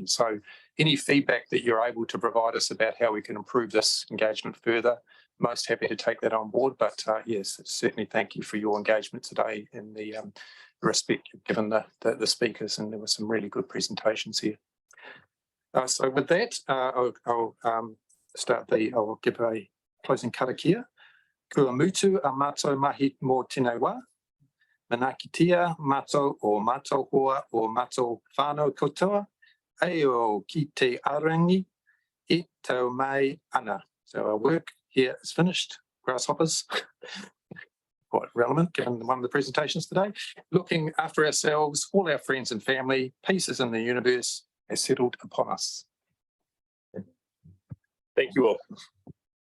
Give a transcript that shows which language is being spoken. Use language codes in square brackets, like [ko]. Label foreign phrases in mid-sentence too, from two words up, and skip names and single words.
[en] So any feedback that you're able to provide us about how we can improve this engagement further, most happy to take that on board, but yes, certainly thank you for your engagement today in the respect you've given the speakers, and there were some really good presentations here. So with that, I'll give a closing karakia. [mi] Kua mutu a mātou mahi mō tēnei wā. Manakitia mātou o mātou hoa o mātou whānau katoa. Aio ki te arangi e tau mai ana. [en] So our work here is finished. Grasshoppers, quite relevant given one of the presentations today. Looking after ourselves, all our friends and family, peace is in the universe has settled upon us. Thank you all.